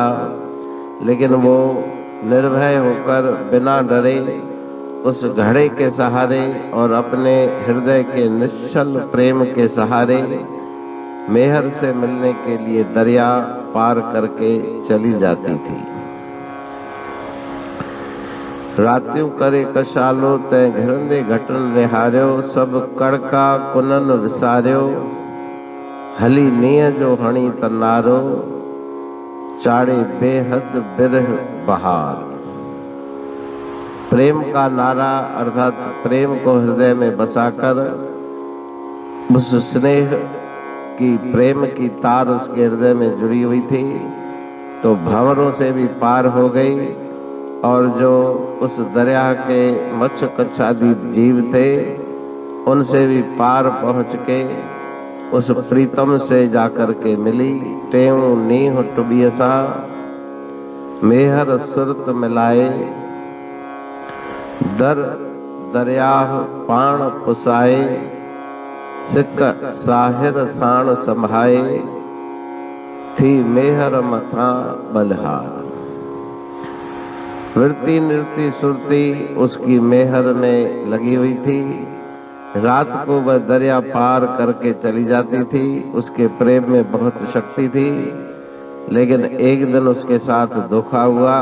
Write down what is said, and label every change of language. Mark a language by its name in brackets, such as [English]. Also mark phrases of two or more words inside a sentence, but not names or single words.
[Hindi] लेकिन वो निर्भय होकर बिना डरे उस घड़े के सहारे और अपने हृदय के निश्चल प्रेम के सहारे मेहर से मिलने के लिए दरिया पार करके चली जाती थी। [Sindhi] रात्यों करे कशालो, तैं घिरंदे घटन निहारियो। सब कड़का कुनन विसारियो, हली नीह जो हणी तन्नारो। चाड़े बेहद बिरह बहार। [Hindi] प्रेम का नारा अर्थात प्रेम को हृदय में बसाकर उस स्नेह की, प्रेम की तार उसके हृदय में जुड़ी हुई थी, तो भंवरों से भी पार हो गई। और जो उस दरिया के मच्छ कच्छ आदि जीव थे, उनसे भी पार पहुंच के उस प्रीतम से जाकर के मिली। [Sindhi] टेऊ नीह टुबियसा, मेहर सुरत मिलाए। दर दरियाह पाण पुसाए, सिक साहिर साण संभाए। थी मेहर मथा बलहार। [Hindi] वृत्ति नृत्ति सुरती उसकी मेहर में लगी हुई थी। रात को वह दरिया पार करके चली जाती थी। उसके प्रेम में बहुत शक्ति थी। लेकिन एक दिन उसके साथ धोखा हुआ।